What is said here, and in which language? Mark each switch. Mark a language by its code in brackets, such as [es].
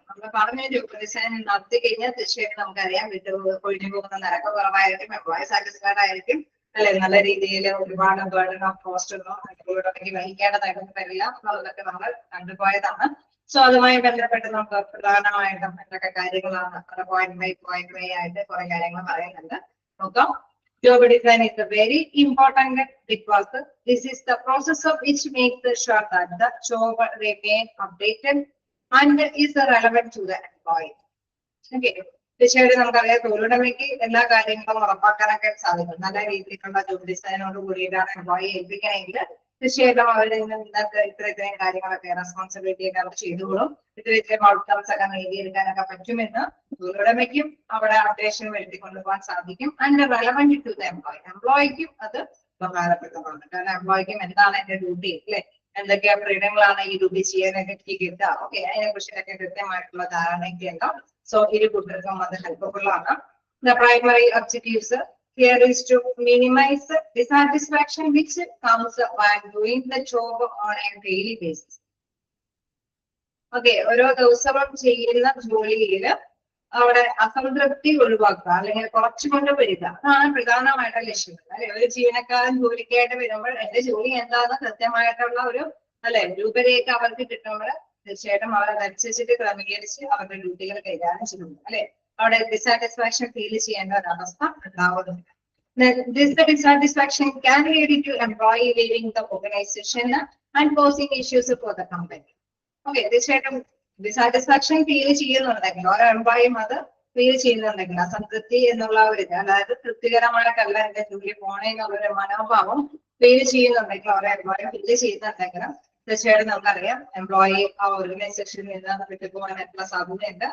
[ml] നമ്മൾ പറഞ്ഞ job design നടത്തി കഴിഞ്ഞാൽ തീർച്ചയായിട്ടും നമുക്കറിയാം ഒഴിഞ്ഞു പോകുന്ന നിരക്ക് കുറവായിരിക്കും, എംപ്ലോയി സാറ്റിസ്ഫൈഡ് ആയിരിക്കും അല്ലെ, നല്ല രീതിയിൽ ഒരുപാട് [en] burden of cost [ml] ഒന്നും വഹിക്കേണ്ടതായിട്ടൊന്നും വരില്ല എന്നുള്ളതൊക്കെ നമ്മൾ കണ്ടുപോയതാണ്. സോ അതുമായി ബന്ധപ്പെട്ട് നമുക്ക് പ്രധാനമായിട്ടും എന്തൊക്കെ കാര്യങ്ങളാണ് പോയിന്റ് ബൈ ആയിട്ട് കുറെ കാര്യങ്ങൾ പറയുന്നുണ്ട്. നോക്കാം. [en] Job design is very important because this is the process of which makes sure that the job remains updated and is relevant to the employee. Okay. [ml] തീർച്ചയായിട്ടും നമുക്കറിയാം തൊഴിലുടമയ്ക്ക് എല്ലാ കാര്യങ്ങളും ഉറപ്പാക്കാനൊക്കെ സാധിക്കും. നല്ല രീതിയിലുള്ള ജോബ് ഡിസൈനോട് കൂടിയിട്ടാണ് എംപ്ലോയി ഏൽപ്പിക്കണമെങ്കിൽ തീർച്ചയായിട്ടും അവരിൽ നിന്ന് നിങ്ങൾക്ക് ഇത്രയും കാര്യങ്ങളൊക്കെ റെസ്പോൺസിബിലിറ്റി ഒക്കെ അവർ ചെയ്തോളും. ഇത്രയും ഔട്ട്കംസ് ഒക്കെ നേടിയെടുക്കാനൊക്കെ പറ്റുമെന്ന് തൊഴിലുടമയ്ക്കും അവിടെ അപ്ഡേഷൻ വരുത്തി കൊണ്ടുപോകാൻ സാധിക്കും. [en] and relevant to the employee, [ml] എംപ്ലോയിക്കും അത് ഉപകാരപ്രദമാണ്. കാരണം എംപ്ലോയിക്കും എന്താണ് എന്റെ ഡ്യൂട്ടി അല്ലെ, എന്തൊക്കെ ഫ്രീഡങ്ങളാണ് ഈ ഡ്യൂട്ടി ചെയ്യാനൊക്കെ കിട്ടുക, ഓക്കെ, അതിനെ കുറിച്ചൊക്കെ കൃത്യമായിട്ടുള്ള ധാരണയൊക്കെ ഉണ്ടാവും. സോ ഇരു കൂട്ടർക്കും അത് ഹെൽപ്ഫുൾ ആണ്. [en] The primary objectives here is to minimize the dissatisfaction which comes while doing the job on a daily basis. [ml] Okay, ഓരോ ദിവസവും ചെയ്യുന്ന ജോലിയില് അവിടെ അസംതൃപ്തി ഒഴിവാക്കുക, അല്ലെങ്കിൽ കുറച്ചുകൊണ്ട് വരിക. അതാണ് പ്രധാനമായിട്ടുള്ള ലക്ഷ്യങ്ങൾ അല്ലെ. ഒരു ജീവനക്കാരൻ ജോലിക്കായിട്ട് വരുമ്പോൾ എന്റെ ജോലി എന്താണെന്ന് കൃത്യമായിട്ടുള്ള ഒരു രൂപരേഖ അവർക്ക് കിട്ടുമ്പോൾ തീർച്ചയായിട്ടും അവർ അതനുസരിച്ചിട്ട് ക്രമീകരിച്ച് അവരുടെ ഡ്യൂട്ടികൾ കൈകാര്യം ചെയ്യുന്നു അല്ലെ. അവിടെ ഡിസാറ്റിസ്ഫാക്ഷൻ ഫീൽ ചെയ്യേണ്ട ഒരവസ്ഥ ഉണ്ടാവുന്നുണ്ട്. [en] This dissatisfaction can lead to employee leaving the organization and causing issues for the company. [ml] Okay, തീർച്ചയായിട്ടും ഡിസാറ്റിസ്ഫാക്ഷൻ ഫീൽ ചെയ്യുന്നുണ്ടെങ്കിൽ ഓരോ എംപ്ലോയിയും അത് ഫീൽ ചെയ്യുന്നുണ്ടെങ്കിൽ അസംതൃപ്തി എന്നുള്ള ഒരു ഇത്, അതായത് തൃപ്തികരമായിട്ടല്ല എന്റെ ജോലി പോണേ എന്നുള്ളൊരു മനോഭാവം ഫീൽ ചെയ്യുന്നുണ്ടെങ്കിൽ ഓരോ എംപ്ലോയി ഫീൽ ചെയ്യുന്നുണ്ടെങ്കിൽ തീർച്ചയായിട്ടും നമുക്കറിയാം എംപ്ലോയി ആ ഓർഗനൈസേഷനിൽ നിന്ന് വിട്ടുപോകാനായിട്ടുള്ള സാധ്യതയുണ്ട്.